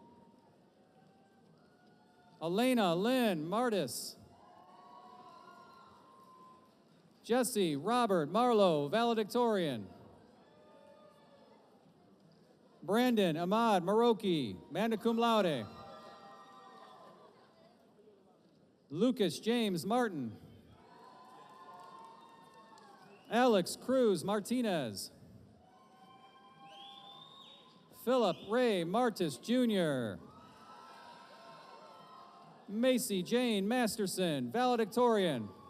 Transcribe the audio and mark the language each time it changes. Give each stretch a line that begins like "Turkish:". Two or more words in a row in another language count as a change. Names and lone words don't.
English: Elena Lynn Martis. Jesse Robert Marlowe, valedictorian. Brandon Ahmad Maroki, magna cum laude. Lucas James Martin. Alex Cruz Martinez. Philip Ray Martis Jr. Macy Jane Masterson, valedictorian.